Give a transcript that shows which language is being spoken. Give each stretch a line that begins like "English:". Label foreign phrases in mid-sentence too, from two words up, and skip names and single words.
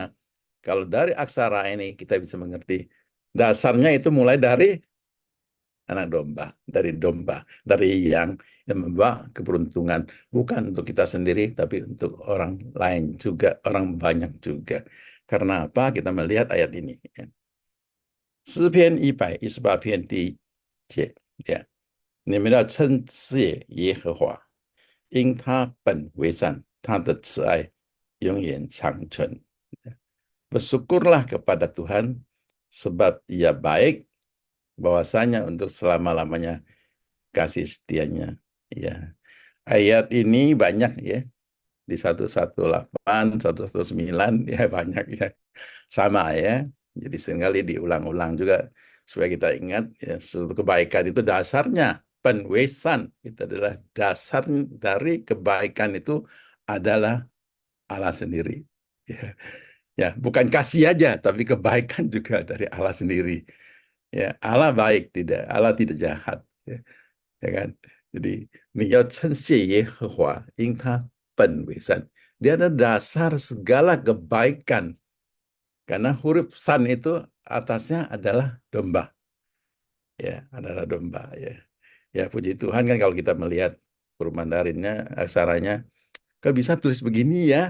Indonesian: Kalau dari aksara ini kita bisa mengerti dasarnya itu mulai dari anak domba, dari yang membawa keberuntungan, bukan untuk kita sendiri, tapi untuk orang lain juga, orang banyak juga. Karena apa? Kita melihat ayat ini. Ya.
Chinese: 诗篇118篇第1节，ya. 你们要称谢耶和华，因他本为善，他的慈爱永远长存。
Indonesian: Bersyukurlah kepada Tuhan, sebab ia baik, bahwasanya untuk selama-lamanya kasih setianya. Ya. Ayat ini banyak, ya, di 118, 119, ya, banyak, ya. Sama, ya. Jadi seringkali diulang-ulang juga supaya kita ingat, ya, suatu kebaikan itu dasarnya penwesan, itu adalah dasar dari kebaikan itu adalah Allah sendiri. Ya. Ya, bukan kasih aja, tapi kebaikan juga dari Allah sendiri. Ya, Allah baik, tidak, Allah tidak jahat. Ya, ya kan? Jadi,
Chinese: 你要称谢耶和华，因他本为善.
Indonesian: Dia ada dasar segala kebaikan. Karena huruf san itu atasnya adalah domba. Ya, adalah domba. Ya, ya, puji Tuhan kan kalau kita melihat huruf Mandarinnya, aksaranya, kok bisa tulis begini, ya?